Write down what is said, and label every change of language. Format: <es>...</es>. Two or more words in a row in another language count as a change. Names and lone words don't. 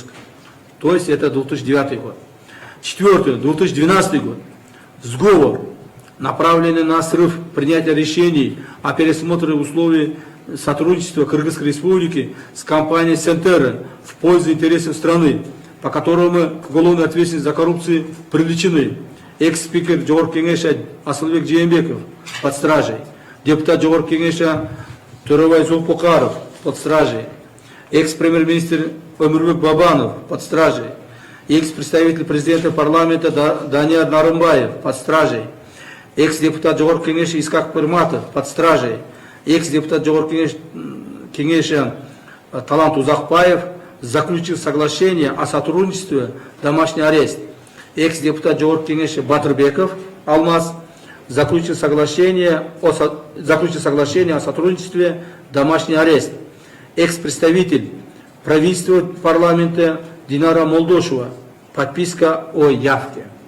<ru>То есть это 2009 год. Четвертый, 2012 год. Сговор, направленный на срыв принятия решений о пересмотре условий сотрудничества Кыргызской республики с компанией Сентера в пользу интересов страны, по которому к уголовной ответственности за коррупцию привлечены экс-спикер Жогорку Кеңеша Асылбек Жээнбеков под стражей, депутат Жогорку Кеңеша Төрөбай Зулпукаров под стражей, экс-премьер-министр Өмүрбек Бабанов под стражей, экс-представитель президента парламента Данияр Нарымбаев под стражей, экс-депутат Жогорку Кеңеша Искак Пырматов под стражей, экс-депутат Жогорку Кеңеша Талант Узакбаев заключил соглашение о сотрудничестве, домашний арест. Экс-депутат Жогорку Кеңеша Батырбеков Алмаз заключил соглашение о сотрудничестве, домашний арест. Экс-представитель правительства парламента Динара Молдошева, подписка о явке.</ru>